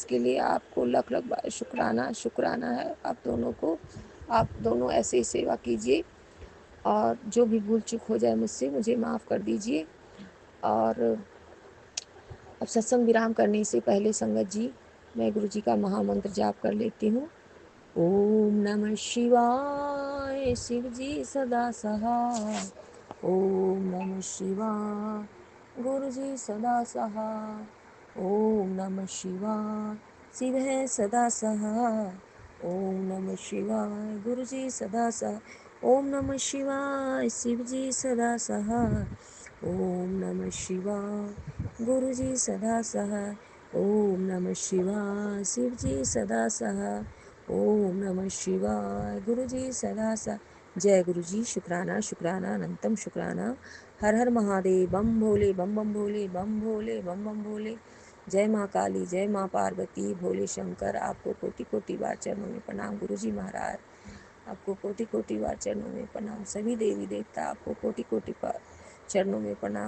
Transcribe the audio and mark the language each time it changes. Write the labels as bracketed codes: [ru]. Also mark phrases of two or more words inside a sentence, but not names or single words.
[hi] इसके लिए आपको लख लख बार शुक्राना, शुक्राना है आप दोनों को। आप दोनों ऐसे ही सेवा कीजिए, और जो भी भूल चूक हो जाए मुझसे, मुझे माफ़ कर दीजिए। और अब सत्संग विराम करने से पहले संगत जी मैं गुरु जी का महामंत्र जाप कर लेती हूँ। [sa] ओम नमः शिवाय, [hi] शिव जी सदा सहाय। [sa] ओम नमः शिवाय, [hi] गुरु जी सदा सहाय। [sa] ओम नमः शिवाय, [hi] शिव है सदा सहाय। [sa] ओम नमः शिवाय, [hi] गुरु जी सदा सहाय। [sa] ओम नमः शिवाय, [hi] शिव जी सदा सहाय। [sa] ओम नमः शिवाय, [hi] गुरु जी सदा सहाय। [sa] ओम नमः शिवाय, [hi] शिव जी सदा सहाय। [sa] ओम नमः शिवाय, [hi] गुरु जी सदा सहाय। जय गुरु जी। शुक्राना शुक्राना अनंतम शुक्राना। हर हर महादेव, बम भोले बम बम भोले, बम भोले बम बम भोले। जय माँ काली, जय माँ पार्वती, भोले शंकर, आपको कोटि कोटि बार चरणों में प्रणाम। गुरु जी महाराज आपको कोटि कोटि बार चरणों में प्रणाम। सभी देवी देवता आपको कोटि कोटि बार चरणों में प्रणाम।